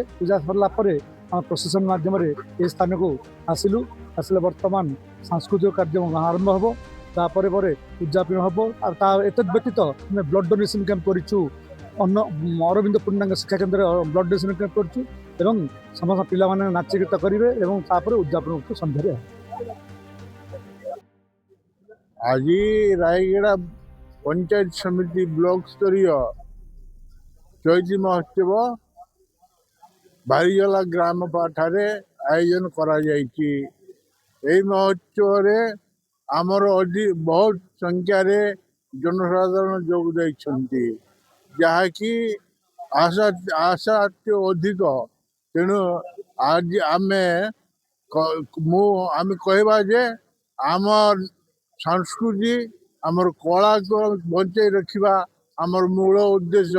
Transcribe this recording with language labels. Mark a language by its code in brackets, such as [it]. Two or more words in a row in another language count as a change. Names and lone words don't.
[or] ପୂଜା ସରିଲା ପରେ ଆମ ପ୍ରସେସନ ମାଧ୍ୟମରେ ଏ ସ୍ଥାନକୁ ଆସିଲେ ବର୍ତ୍ତମାନ ସାଂସ୍କୃତିକ କାର୍ଯ୍ୟକ୍ରମ ଆରମ୍ଭ ହେବ। ତାପରେ ପରେ ପୂଜାପୀଣ ହେବ। ଆଉ ତା ଏତଦ୍ ବ୍ୟତୀତ ଆମେ [en] blood donation camp [or] କରିଛୁ। ଅରବିନ୍ଦ ପୂର୍ଣ୍ଣାଙ୍ଗ ଶିକ୍ଷା କେନ୍ଦ୍ରରେ [en] blood donation camp [or] କରିଛୁ ଏବଂ ସମସ୍ତ ପିଲାମାନେ ନାଚ ଗୀତ କରିବେ ଏବଂ ତାପରେ ଉଦ୍ଯାପନ ସନ୍ଧ୍ୟାରେ ହେବ। ଆଜି ରାୟଗଡ଼ା ପଞ୍ଚାୟତ ସମିତି ବ୍ଲକ ସ୍ତରୀୟ ଚୈତି ମହୋତ୍ସବ ବାରିଜଳା ଗ୍ରାମ ପଠାରେ ଆୟୋଜନ କରା ଯାଇଛି। ଏହି ମହୋତ୍ସବରେ ଆମର ବହୁତ ସଂଖ୍ୟାର ଜନସାଧାରଣ ଯୋଗ ଦେଇଛନ୍ତି, ଯାହାକି ଆଶା ଅଧିକ। ତେଣୁ ଆଜି ଆମେ କହିବା ଯେ ଆମର ସଂସ୍କୃତି ଆମର କଳାକୁ ବଞ୍ଚେଇ ରଖିବା ଆମର ମୂଳ ଉଦ୍ଦେଶ୍ୟ।